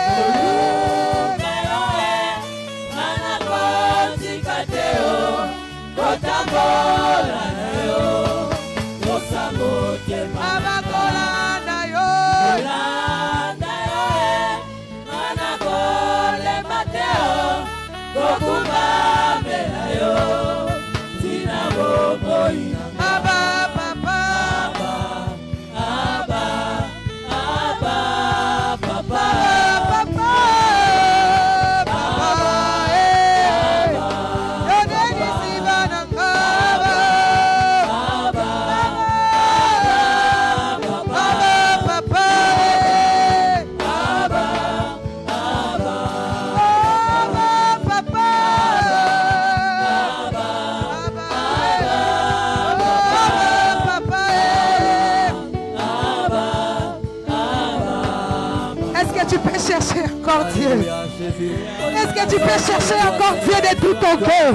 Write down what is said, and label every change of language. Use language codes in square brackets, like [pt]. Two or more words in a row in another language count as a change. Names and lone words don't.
[ln] ngana kotika te o kotambola na yo bosa motema kolanda yo kolanda yo ngana kolemba te o kokumba mela yo mina bomoi Abba, Papa, Abba, Abba, Papa, Papa, Papa, Yoneni Sivananga, Abba, Abba, Papa, Abba, Abba, Papa, [fr] Est-ce que tu peux chercher encore Dieu? Est-ce que tu peux chercher encore Dieu de tout ton cœur?